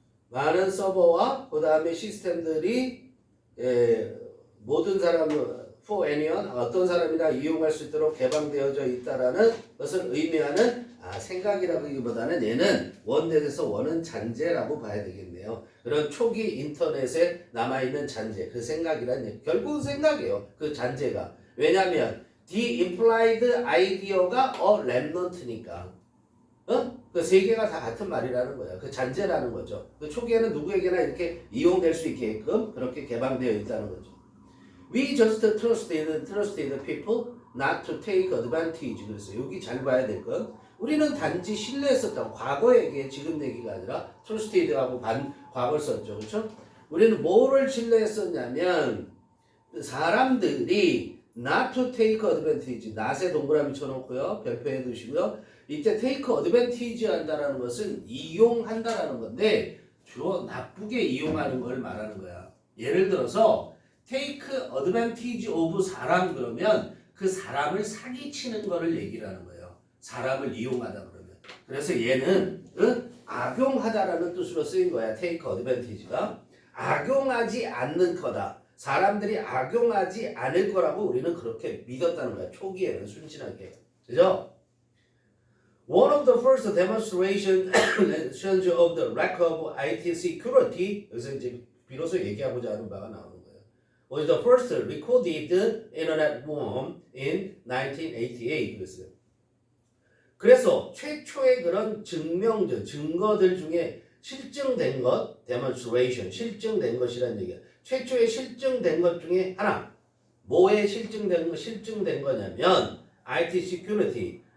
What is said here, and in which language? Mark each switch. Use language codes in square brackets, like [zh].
[ko] 많은 서버와 그 다음에 시스템들이 모든 사람 [en] for anyone [ko] 어떤 사람이나 이용할 수 있도록 개방되어져 있다라는 것을 의미하는 생각이라기보다는 얘는 원넷에서 원은 잔재라고 봐야 되겠네요. 그런 초기 인터넷에 남아있는 잔재, 그 생각이란 얘기. 결국은 생각이에요. 그 잔재가. 왜냐하면 [en] the implied idea [ko] 가 [en] a remnant [ko] 니까. 그 세 개가 다 같은 말이라는 거야. 그 잔재라는 거죠. 그 초기에는 누구에게나 이렇게 이용될 수 있게끔 그렇게 개방되어 있다는 거죠. [en] We just trusted people not to take advantage. [ko] 그래서 여기 잘 봐야 될 건 우리는 단지 신뢰했었다고. 과거 얘기에 지금 얘기가 아니라 trusted하고 과거를 썼죠. 그렇죠? 우리는 뭐를 신뢰했었냐면 사람들이 [en] not to take advantage. [ko] not에 동그라미 쳐놓고요. 별표해 두시고요. 이때 take advantage 한다라는 것은 이용한다라는 건데 주로 나쁘게 이용하는 걸 말하는 거야. 예를 들어서 [en] take advantage of [ko] 사람 그러면 그 사람을 사기치는 거를 얘기를 하는 거예요. 사람을 이용하다 그러면. 그래서 얘는 악용하다라는 뜻으로 쓰인 거야. take advantage가. 악용하지 않는 거다. 사람들이 악용하지 않을 거라고 우리는 그렇게 믿었다는 거야. 초기에는 순진하게. 그죠? [en] One of the first demonstrations of the lack of IT security, [ko] 여기서 이제 비로소 얘기하고자 하는 바가 나오는 거예요. [en] Was the first recorded internet worm in 1988. [ko] 그랬어요. 그래서 최초의 그런 증거들 중에 실증된 것, demonstration, 실증된 것이라는 얘기야. 최초의 실증된 것 중에 하나. 뭐에 실증된 거냐면 IT security.